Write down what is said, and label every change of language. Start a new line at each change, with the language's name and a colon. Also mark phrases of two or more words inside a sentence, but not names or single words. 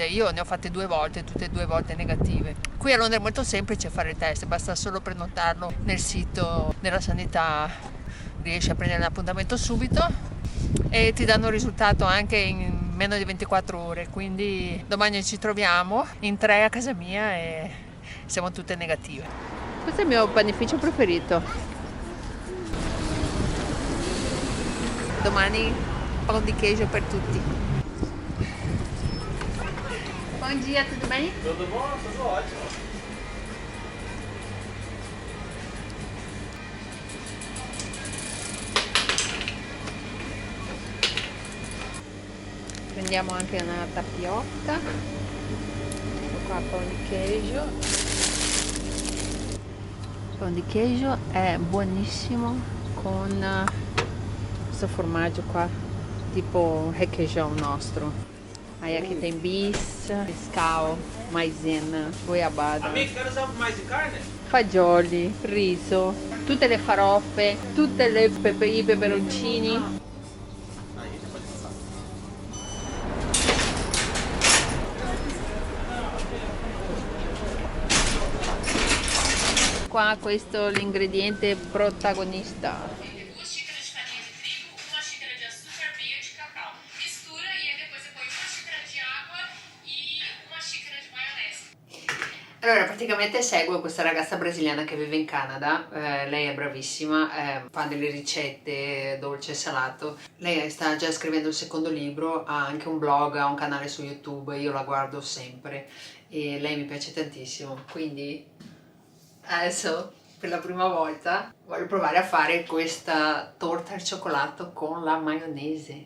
Italian: Io ne ho fatte 2 volte, tutte e 2 volte negative. Qui a Londra è molto semplice fare il test, basta solo prenotarlo nel sito della sanità, riesci a prendere l'appuntamento subito e ti danno il risultato anche in meno di 24 ore, quindi domani ci troviamo in 3 a casa mia e siamo tutte negative. Questo è il mio panificio preferito. Domani pão di queijo per tutti.
Portuguese: Bom dia, tudo bem? Tudo bom? Tudo ótimo.
Italian: Prendiamo anche una tapioca. Ecco qua, pão di queijo. Il pão di queijo è buonissimo con questo formaggio qua, tipo requeijão nostro.
Portuguese: Aí aqui tem bis, mescal, maizena, goiabada, Amigo, quer usar mais de carne?
Italian: fagioli, riso, tutte le farofe, tutte i peperoncini. Qua questo è l'ingrediente protagonista.
Portuguese: 2 xícaras de farinha de trigo, 1 xícara de açúcar, meia de cacau. Mistura e aí depois você põe 1 xícara
Italian: di acqua
Portuguese: e 1 xícara
Italian: di maionese. Allora, praticamente seguo questa ragazza brasiliana che vive in Canada, lei è bravissima, fa delle ricette dolce e salato. Lei sta già scrivendo il secondo libro, ha anche un blog, ha un canale su YouTube, io la guardo sempre e lei mi piace tantissimo, quindi adesso per la prima volta voglio provare a fare questa torta al cioccolato con la maionese.